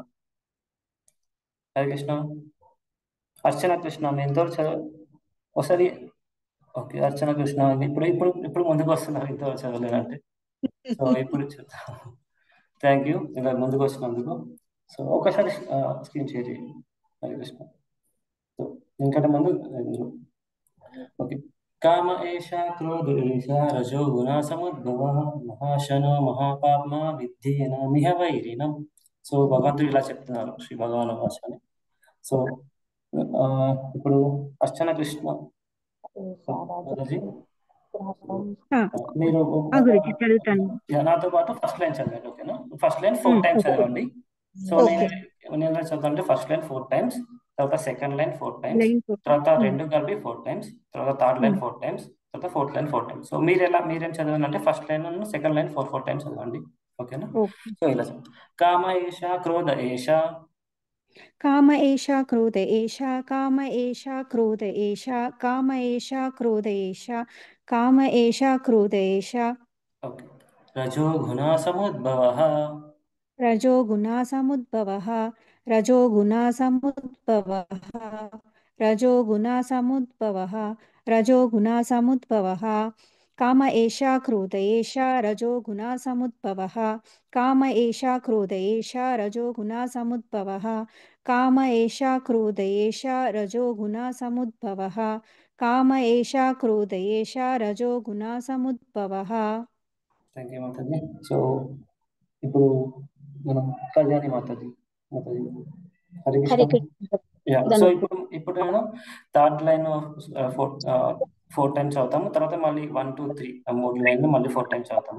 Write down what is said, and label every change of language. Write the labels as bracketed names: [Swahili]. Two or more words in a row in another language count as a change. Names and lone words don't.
[Telugu] హరే కృష్ణ. అర్చన కృష్ణ, మీ ఇంతవరకు ఒకసారి ఓకే. అర్చన కృష్ణ ఇప్పుడు ముందుకు వస్తున్నారు ఇంతవరకు చదవలేదంటే. సో ఇప్పుడు చూద్దాం. [English] thank you [Telugu] ఇలా ముందుకు వచ్చినందుకు. సో ఒకసారి [English] screen share [Telugu] చేయండి. హరే కృష్ణ. సో ఇంకంటే ముందు ఓకే. [Sanskrit] काम एषा क्रोध एषा रजो गुण समुद्भवः महाशनो महापाप्मा विद्धेनमिह వైరిణం. [Telugu] సో భగవంతుడు ఇలా చెప్తున్నారు శ్రీ భగవాన్ భాషని. సో ఇప్పుడు అర్చన కృష్ణ మీరు నాతో పాటు [English] first line [Telugu] చదవండి. ఓకేనా? [English] first line 4 times [Telugu] చదవండి. సో నేను చదవండి. [English] first line 4 times, [Telugu] తర్వాత [English] second line 4 times, [Telugu] తర్వాత రెండు కలిపి [English] 4 times, [Telugu] తర్వాత [English] third line 4 times, [Telugu] తర్వాత [English] fourth line 4 times. [Telugu] సో మీరేం చదవండి అంటే [English] first line second line 4 times [Telugu] చదవండి. ఓకేనా? సో ఇలా [Sanskrit] काम एषा क्रोध एषा काम एषा क्रोध एषा काम एषा क्रोध एषा काम एषा क्रोध एषा काम एषा क्रोध एषा ओके. रजो गुणा समुद्भवः रजो गुणा समुद्भवः रजो गुणा समुद्भवः रजोगुणसमुद्भवः रजोगुणसमुद्भवः काम एषा क्रोध एषा रजोगुणसमुद्भवः काम एषा क्रोध एषा रजोगुणसमुद्भवः काम एषा क्रोध एषा रजोगुणसमुद्भवः काम एषा क्रोध एषा रजोगुणसमुद्भवः [English] thank you [Telugu] మాతాజీ. సో ఇప్పుడు మనం కళ్యాణి మాతాజీ మాతాజీ హరే కృష్ణ. హరే కృష్ణ. యా సో ధన్యవాదాలు. ఇప్పుడు మనం [English] third line four times [Telugu] చదువుతాము. తర్వాత మళ్ళీ 1 2 3 మూడు లైన్లు మళ్ళీ [English] 4 times [Telugu] చదువుతాము.